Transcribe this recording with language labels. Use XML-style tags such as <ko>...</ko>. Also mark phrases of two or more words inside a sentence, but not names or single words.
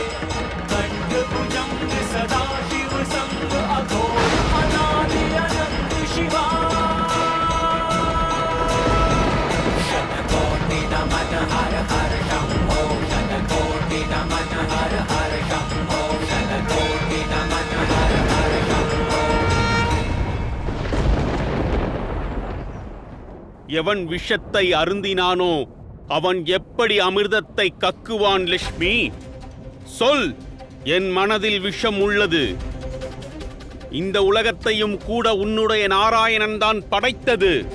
<hi>कंठ भुजंग सदा शिव संग, अघोर अनादि अनंत शिवा। शतकोटि नमन हर हर शंभो, शतकोटि नमन हर हर शंभो, शतकोटि नमन हर हर शंभो।</hi> <ta>எவன் விஷத்தை அருந்தினானோ அவன் எப்படி அமிர்தத்தை கக்குவான்? லட்சுமி, சொல். என் மனதில் விஷம் உள்ளது. இந்த உலகத்தையும் கூட உன்னுடைய நாராயணன் தான் படைத்தது.</ta>